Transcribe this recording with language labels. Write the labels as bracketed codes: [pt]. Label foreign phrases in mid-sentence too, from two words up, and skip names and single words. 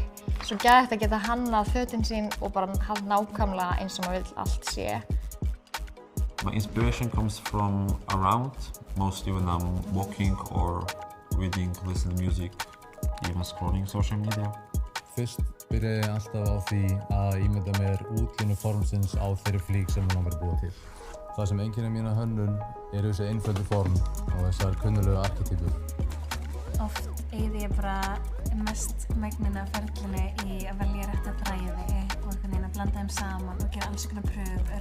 [is] Svo geðvægt að geta hannað fötin sín og bara haft nákvæmlega eins og maður vill allt sé. [en] My inspiration comes from around, mostly when I'm walking or reading, listening to music, even scrolling social media. [is] Fyrst byrjaði ég alltaf á því að ímynda mér útlínu formsins á þeirri flík sem mig langar að búa til. Það sem einkennir mína hönnun eru þessi einföldu form og þessar kunnuglegu arketýpur. Oft eyði ég bara mest megnina af ferlinu í að velja rétta þræði og einhvern veginn að blanda þeim saman og gera alls konar pröfur.